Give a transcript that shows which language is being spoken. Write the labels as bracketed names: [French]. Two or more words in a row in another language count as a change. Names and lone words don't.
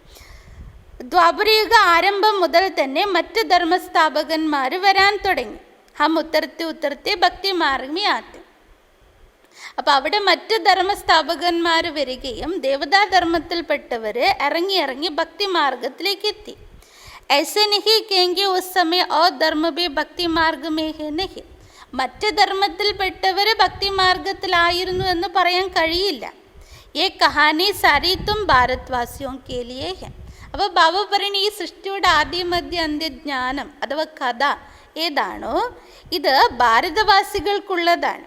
[Malayalam] ദ്വാപരയുഗ ആരംഭം മുതൽ തന്നെ മറ്റ് ധർമ്മസ്ഥാപകന്മാർ വരാൻ തുടങ്ങി. [Hindi] हम उतरते भक्ति मार्ग में आते. [Malayalam] അപ്പോൾ അവിടെ മറ്റ് ധർമ്മസ്ഥാപകന്മാർ വരികയും ദേവതാധർമ്മത്തിൽപ്പെട്ടവർ ഇറങ്ങി ഭക്തി മാർഗത്തിലേക്ക് എത്തി. [Hindi] ऐसे नहीं कहेंगे उस समय और धर्म भी भक्ति मार्ग में है नहीं. [Malayalam] മറ്റ് ധർമ്മത്തിൽപ്പെട്ടവർ ഭക്തി മാർഗത്തിലായിരുന്നു എന്ന് പറയാൻ കഴിയില്ല. [Hindi] यह कहानी सारी तुम भारतवासियों के लिए है. [Malayalam] അപ്പോൾ ബാബ പറയുന്ന ഈ സൃഷ്ടിയുടെ ആദ്യ മധ്യ അന്ത്യജ്ഞാനം അഥവാ കഥ ഏതാണോ ഇത് ഭാരതവാസികൾക്കുള്ളതാണ്.